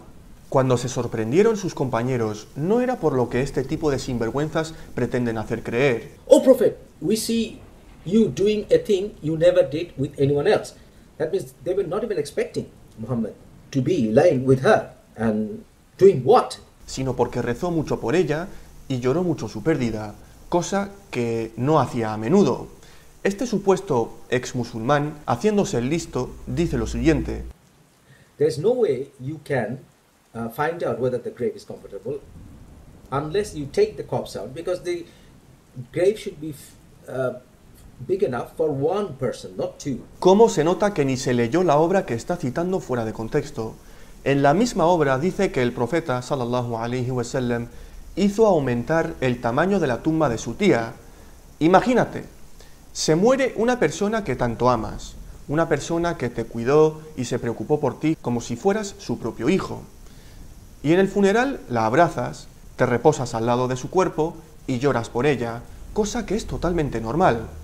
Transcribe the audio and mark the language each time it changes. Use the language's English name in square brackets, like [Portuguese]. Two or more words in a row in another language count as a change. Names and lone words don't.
[Spanish] Cuando se sorprendieron sus compañeros, no era por lo que este tipo de sinvergüenzas pretenden hacer creer. [English] Oh Prophet, we see you doing a thing you never did with anyone else. That means they were not even expecting Muhammad to be lying with her and doing what? [Spanish] Sino porque rezó mucho por ella y lloró mucho su pérdida, cosa que no hacía a menudo. Este supuesto ex musulmán, haciéndose el listo, dice lo siguiente: [English] There is no way you can find out whether the grave is comfortable unless you take the corpse out, because the grave should be big enough for one person, not two. [Spanish] ¿Cómo se nota que ni se leyó la obra que está citando fuera de contexto? En la misma obra dice que el profeta, [Arabic] صلى الله عليه وسلم, [Spanish] hizo aumentar el tamaño de la tumba de su tía. Imagínate, se muere una persona que tanto amas, una persona que te cuidó y se preocupó por ti como si fueras su propio hijo. Y en el funeral la abrazas, te reposas al lado de su cuerpo y lloras por ella, cosa que es totalmente normal.